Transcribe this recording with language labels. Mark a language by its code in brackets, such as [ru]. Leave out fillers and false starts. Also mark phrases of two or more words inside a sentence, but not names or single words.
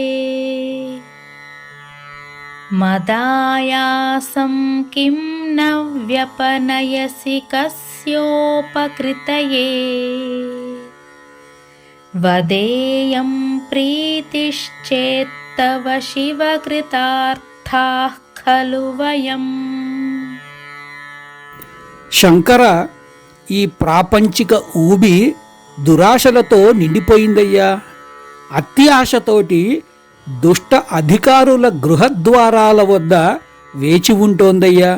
[sa] मदायासं किं न व्यपनयसि कस्योपकृतये वदेयं प्रीतिश्चेत्तव शिवकृतार्थाः खलु वयम्। [te] శంకర, ఈ ప్రాపంచిక ఊబి దురాశలతో నిండిపోయిందయ్యా. అత్యాశతోటి దుష్ట అధికారుల గృహద్వారాల వద్ద వేచి ఉంటోందయ్యా.